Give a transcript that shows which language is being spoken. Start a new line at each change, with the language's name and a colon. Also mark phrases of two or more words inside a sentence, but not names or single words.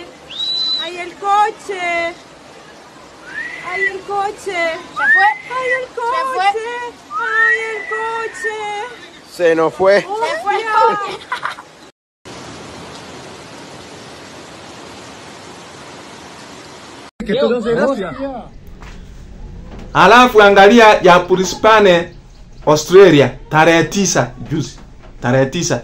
Spanish: ¡Ay, el coche! ¡Ay, el coche! ¿Se fue? ¡Ay, el coche! ¡Ay, el coche! Se nos fue. Se fue. Que tú no se gracia.
Swahili: Alafu angalia ya Brisbane, Australia, tarehe 9 juzi. Tarehe 9.